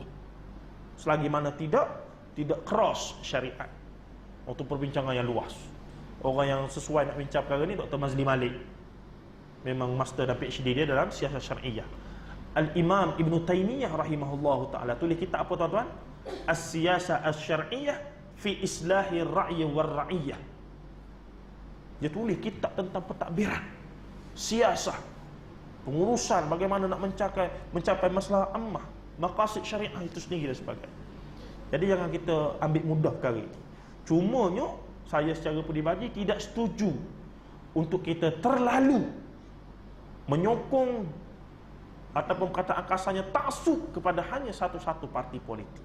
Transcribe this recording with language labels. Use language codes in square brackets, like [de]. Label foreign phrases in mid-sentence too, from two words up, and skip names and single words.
[ms] Selagi mana tidak cross syariat. Waktu perbincangan yang luas. Orang yang sesuai nak bincang perkara ni Dr. Mazli Malik. Memang master dan PhD dia dalam siasat syariah. Al-Imam Ibn Taymiyah [ar] رحمه الله تعالى [ms] tulis kitab apa tuan-tuan? [ar] السياسة الشرعية في إصلاح الراعي والرعية. [ms] Dia tulis kitab tentang pentadbiran, siasah, pengurusan, bagaimana nak mencapai [ar] مصلحة عامة, [ms] maqasid syariah itu sendiri dan sebagainya. Jadi jangan kita ambil mudah perkara ini. Cumanya saya secara peribadi tidak setuju untuk kita terlalu menyokong ataupun perkataan kasarnya taksub kepada hanya satu-satu parti politik.